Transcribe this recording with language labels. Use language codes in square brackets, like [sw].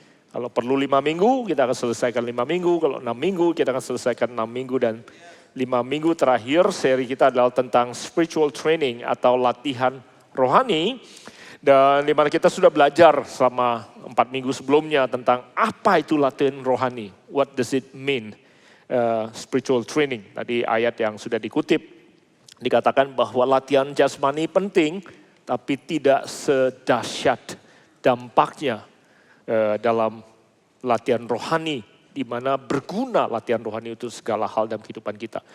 [id] Kalau perlu 5 minggu, kita akan selesaikan 5 minggu. Kalau 6 minggu, kita akan selesaikan 6 minggu. Dan 5 minggu terakhir, seri kita adalah tentang [en] spiritual training [id] atau latihan rohani. Dan di mana kita sudah belajar selama 4 minggu sebelumnya tentang apa itu latihan rohani. [en] What does it mean, spiritual training. [id] Tadi ayat yang sudah dikutip, dikatakan bahwa latihan jasmani penting, tapi tidak sedahsyat dampaknya dalam latihan rohani, di mana berguna latihan rohani untuk segala hal dalam kehidupan kita.